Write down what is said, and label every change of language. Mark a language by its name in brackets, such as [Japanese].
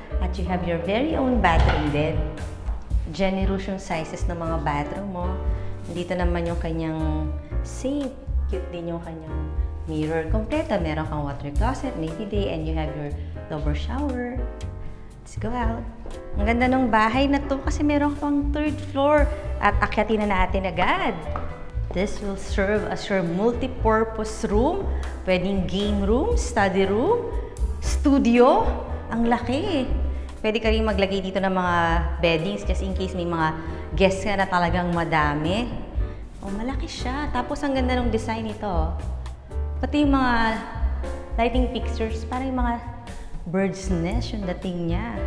[English] At you have your very own bathroom [Filipino] din. Generous yung sizes ng mga bathroom mo. Dito naman yung kanyang sink. Cute din yung kanyang mirror. Kompleto. Meron kang [English] water closet, may bidet, and you have your double shower. Let's go out. [Filipino] Ang ganda ng bahay na to kasi meron pang third floor. At akyatin na natin agad. [English] This will serve as your multi-purpose room. [Filipino] Pwedeng [English] game room, study room, studio. [Filipino] Ang laki. Pwede ka rin maglagay dito ng mga beddings just in case may mga guests ka na talagang madami. Oh, malaki siya. Tapos ang ganda ng design nito. Pati yung mga lighting fixtures, parang yung mga bird's nest yung dating niya.